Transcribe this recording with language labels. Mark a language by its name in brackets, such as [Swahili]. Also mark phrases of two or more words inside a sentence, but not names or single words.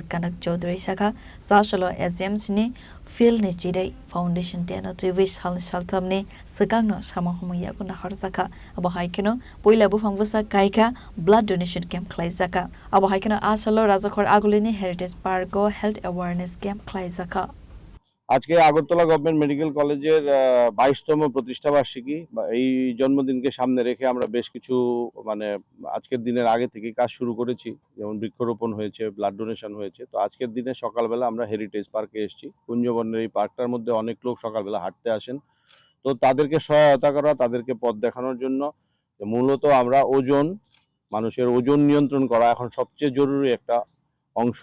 [Kok Borok] Kanak Chaudhary Saka Sasalo SMC ni Phil ni Chidai [English] Foundation Day [Kok Borok] no TV Saltam ni Sagangno Samahumaya kuna Harzaka Abahaikino Puila Bufangbusa Kaika [English] Blood Donation Camp [Kok Borok] Klaisaka Abahaikino Asalo Razakor Agolini Heritage Pargo [English] Health Awareness Camp [Kok Borok] Klaisaka [Bangla] আজকে আগরতলা গভর্নমেন্ট মেডিকেল কলেজের 22তম প্রতিষ্ঠা বার্ষিকী এই জন্মদিনকে সামনে রেখে আমরা বেশ কিছু আজকের দিনের আগে থেকে কাজ শুরু করেছি, যেমন বৃক্ষরোপণ হয়েছে, [English] blood donation [Bangla] হয়েছে। তো আজকের দিনে সকালবেলা আমরা হেরিটেজ পার্কে এসেছি। কুঞ্জবনের এই পার্কটার মধ্যে অনেক লোক সকালবেলা হাঁটতে আসেন, তো তাদেরকে সহায়তা করা, তাদেরকে পথ দেখানোর জন্য মূলত আমরা মানুষের ওজন নিয়ন্ত্রণ করা এখন সবচেয়ে জরুরি একটা অংশ।